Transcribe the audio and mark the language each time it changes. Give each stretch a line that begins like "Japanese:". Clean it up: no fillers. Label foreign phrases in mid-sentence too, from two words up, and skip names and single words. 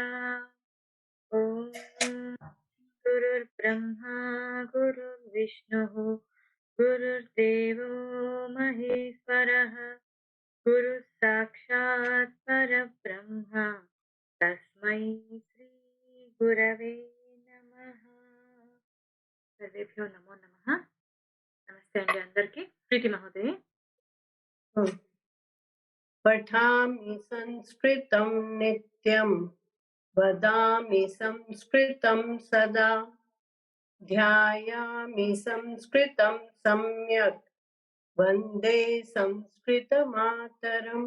Sanskrit: ఓం గురుర్బ్రహ్మా గురుర్విష్ణుః గురుర్దేవో మహేశ్వరः గురుః సాక్షాత్ పరబ్రహ్మ తస్మై శ్రీ గురవే నమః. సర్వేభ్యో నమో నమః.
Telugu: నమస్తే అండి అందరికి.
Sanskrit: ప్రీతి మహోదయ. पठामि संस्कृतं नित्यं वदामि संस्कृतं सदा ध्यायामि संस्कृतं सम्यक् वन्दे संस्कृतमातरम्.